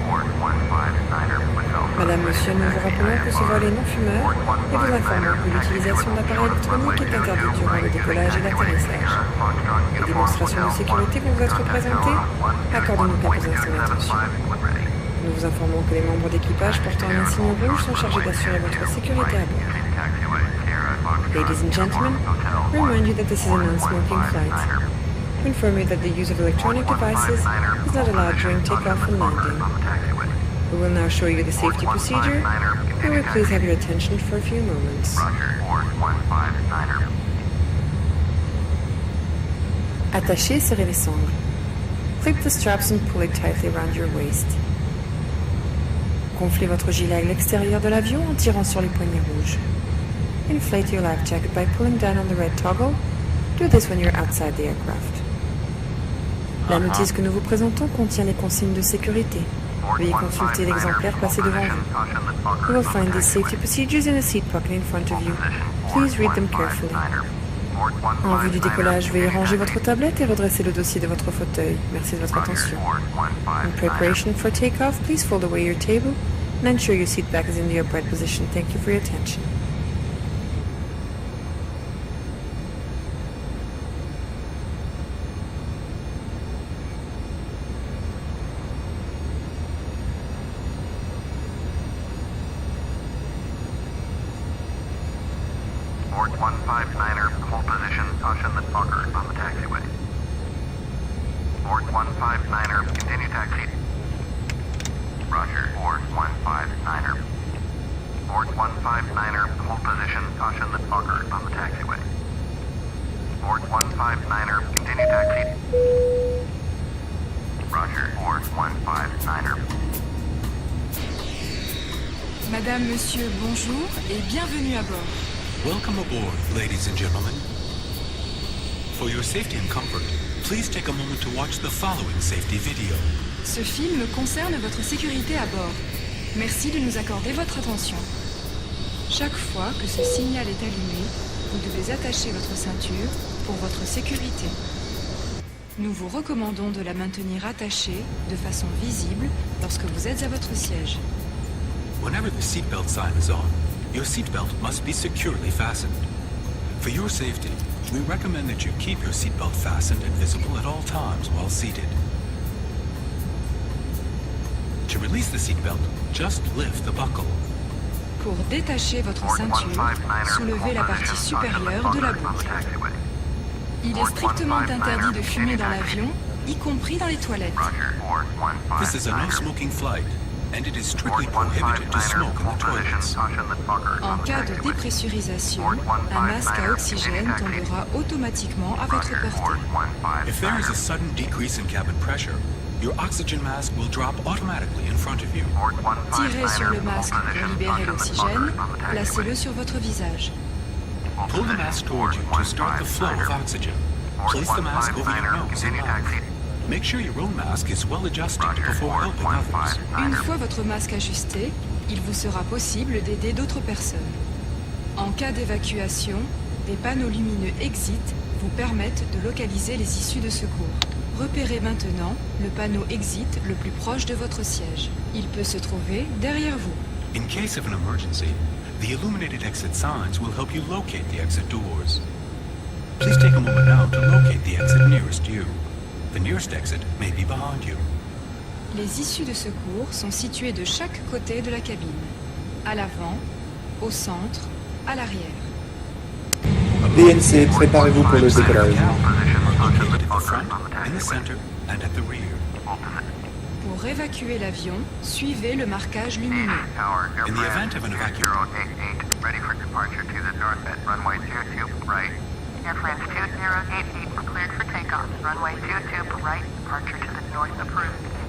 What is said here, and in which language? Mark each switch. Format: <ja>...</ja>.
<fr>Madame, monsieur, nous vous rappelons que ce vol est non-fumeur et vous informons que l'utilisation d'appareils électroniques est interdite durant le décollage et l'atterrissage. Les démonstrations de sécurité vont vous être présentées. Accordez-nous quelques instants d'attention. Nous vous informons que les membres d'équipage portant un insigne rouge sont chargés d'assurer votre sécurité à bord.</fr> <en>Ladies and gentlemen, we remind you that this is a non-smoking flight. We inform you that the use of electronic devices is not allowed during takeoff and landing. We will now show you the safety procedure. We will please have your attention for a few moments.</en> <fr>Attachez et serrez les sangles.</fr> <en>Clip the straps and pull it tightly around your waist.</en> <fr>Gonflez votre gilet à l'extérieur de l'avion en tirant sur les poignées rouges.</fr> <en>Inflate your life jacket by pulling down on the red toggle. Do this when you're outside the aircraft.</en> <fr>La notice que nous vous présentons contient les consignes de sécurité. Veuillez consulter l'exemplaire placé devant vous.</fr> <en>You will find these safety procedures in a seat pocket in front of you. Please read them carefully.</en> <fr>En vue du décollage, veuillez ranger votre tablette et redresser le dossier de votre fauteuil. Merci de votre attention.</fr> <en>In preparation for takeoff, please fold away your table and ensure your seat back is in the upright position. Thank you for your attention. Board 159er, hold position, caution the Fokker on the taxiway. Board 159er, continue taxi. Roger, board 159er. Board 159er, hold position, caution the Fokker on the taxiway. Board 159er, continue taxi. Roger, 4159er.</en> <fr>Madame, monsieur, bonjour et bienvenue à bord.</fr> <en>Welcome aboard, ladies and gentlemen. For your safety and comfort, please take a moment to watch the following safety video.</en> <fr>Ce film concerne votre sécurité à bord. Merci de nous accorder votre attention. Chaque fois que ce signal est allumé, vous devez attacher votre ceinture pour votre sécurité. Nous vous recommandons de la maintenir attachée de façon visible lorsque vous êtes à votre siège.</fr> <en>Whenever the seatbelt sign is on, your seatbelt must be securely fastened. For your safety, we recommend that you keep your seatbelt fastened and visible at all times while seated. To release the seatbelt, just lift the buckle.</en> <fr>Pour détacher votre ceinture, soulevez la partie supérieure de la boucle. Il est strictement interdit de fumer dans l'avion, y compris dans les toilettes.</fr> <en>This is a no-smoking flight, and it is strictly prohibited to smoke in the toilets.</en> <fr>En cas de dépressurisation, un masque à oxygène tombera automatiquement à votre portée.</fr> <en>If there is a sudden decrease in cabin pressure, your oxygen mask will drop automatically in front of you.</en> <fr>Tirez sur le masque pour libérer l'oxygène, placez-le sur votre visage.</fr> <en>Pull the mask toward you to start the flow of oxygen. Place the mask over your nose and mouth. Make sure your own mask is well adjusted before helping others.</en> <fr>Une fois votre masque ajusté, il vous sera possible d'aider d'autres personnes. En cas d'évacuation, des panneaux lumineux exit vous permettent de localiser les issues de secours. Repérez maintenant le panneau exit le plus proche de votre siège. Il peut se trouver derrière vous.</fr> <en>In case of an emergency, the illuminated exit signs will help you locate the exit doors. Please take a moment now to locate the exit nearest you. The nearest exit may be behind you.</en> <fr>Les issues de secours sont situées de chaque côté de la cabine. À l'avant, au centre, à l'arrière. DNC, préparez-vous pour le décollage.</fr> <en>Are located at the front, in the center, and at the rear.</en> <fr>Pour évacuer l'avion, suivez le marquage lumineux.</fr> <en>In the event of an evacuation, ready for departure to the north at runway 22 right. AirFrance 2088 cleared for takeoff. Runway 22 right, departure to the north approved.</en>